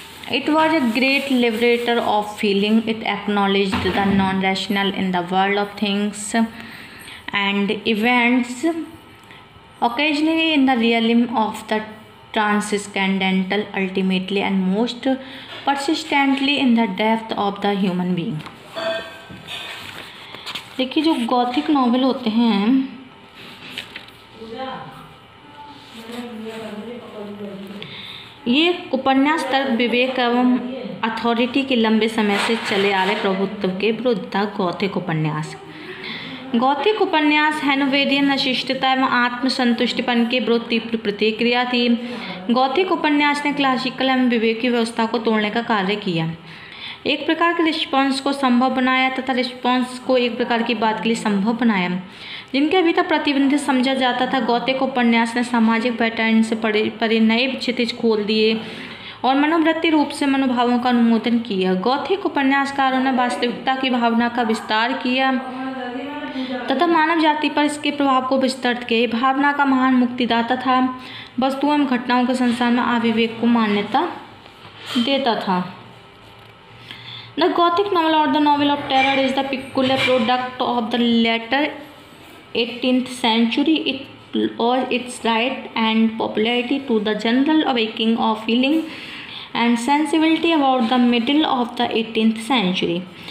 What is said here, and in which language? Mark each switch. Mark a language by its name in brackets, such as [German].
[English] It was a great liberator of feeling. It acknowledged the non-rational in the world of things and events, occasionally in the realm of the transcendental, ultimately and most persistently in the depth of the human being. [Hindi] देखिए, जो Gothic novel होते हैं ये उपन्यास तर्क, विवेक एवं authority के लंबे समय से चले आ रहे प्रभुत्व के विरुद्ध गॉथिक उपन्यास. गॉथिक उपन्यास हैनोवेरियन अशिष्टता एवं आत्मसंतुष्टिपन के विरुद्ध तीव्र प्रतिक्रिया थी. गॉथिक उपन्यास ने क्लासिकल एवं विवेकी व्यवस्था को तोड़ने का कार्य किया, एक प्रकार के रिस्पॉन्स को संभव बनाया तथा रिस्पॉन्स को एक प्रकार की बात के लिए संभव बनाया जिनके अभी तक प्रतिबंधित समझा जाता था. गॉथिक उपन्यास ने सामाजिक पैटर्न से परे नए क्षितिज खोल दिए और मनोवृत्ति रूप से मनोभावों का अनुमोदन किया. गॉथिक उपन्यासकारों ने वास्तविकता की भावना का विस्तार किया तथा मानव जाति पर इसके प्रभाव को विस्तृत किया. भावना का महान मुक्तिदाता था, वस्तुओं एवं घटनाओं के संसार में अविवेक को मान्यता देता था. [English] The Gothic novel or the novel of terror is the peculiar product of the later 18th century. It owes its right and popularity to the general awakening of feeling and sensibility about the middle of the 18th century.